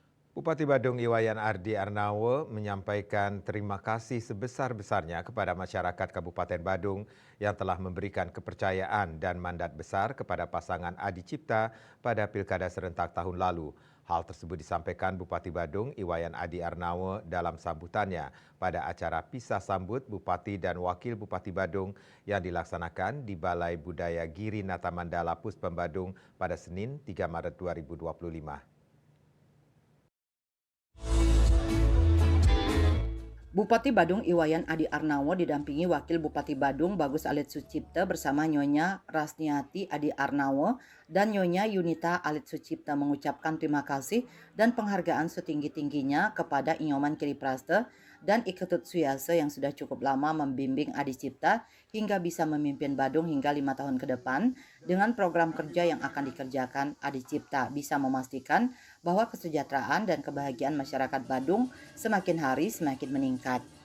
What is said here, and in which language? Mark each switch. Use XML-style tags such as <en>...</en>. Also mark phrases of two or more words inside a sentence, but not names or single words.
<id>Bupati Badung Iwayan Ardi Arnawo menyampaikan terima kasih sebesar-besarnya kepada masyarakat Kabupaten Badung yang telah memberikan kepercayaan dan mandat besar kepada pasangan Adi Cipta pada Pilkada serentak tahun lalu. Hal tersebut disampaikan Bupati Badung Iwayan Adi Arnawo dalam sambutannya pada acara pisah sambut Bupati dan Wakil Bupati Badung yang dilaksanakan di Balai Budaya Giri Nata Mandala Puspem Badung pada Senin 3 Maret 2025. Bupati Badung Iwayan Adi Arnawo didampingi Wakil Bupati Badung Bagus Alit Sucipta bersama Nyonya Rasniati Adi Arnawo dan Nyonya Yunita Alit Sucipta mengucapkan terima kasih dan penghargaan setinggi-tingginya kepada Inyoman Kiripraste dan Iketut Suyase yang sudah cukup lama membimbing Adi Cipta hingga bisa memimpin Badung hingga 5 tahun ke depan. Dengan program kerja yang akan dikerjakan, Adi Cipta bisa memastikan bahwa kesejahteraan dan kebahagiaan masyarakat Badung semakin hari semakin meningkat.</id>